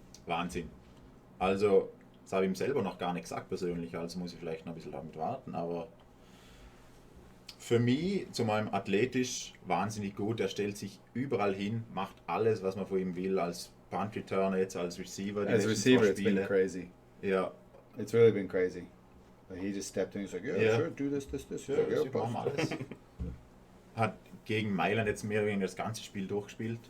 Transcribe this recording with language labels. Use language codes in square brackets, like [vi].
[de] Wahnsinn. Also, das habe ich ihm selber noch gar nicht gesagt persönlich, also muss ich vielleicht noch ein bisschen damit warten, aber für mich, zu meinem athletisch, wahnsinnig gut. Er stellt sich überall hin, macht alles, was man von ihm will, als Punt Returner, jetzt als Receiver. [en] As a receiver, it's been crazy. [de] Ja. [en] It's really been crazy. Like he just stepped in, he's like, yeah, sure, do this. He's like, [de] Ja, machen wir alles. Hat gegen Mailand jetzt mehr oder weniger das ganze Spiel durchgespielt.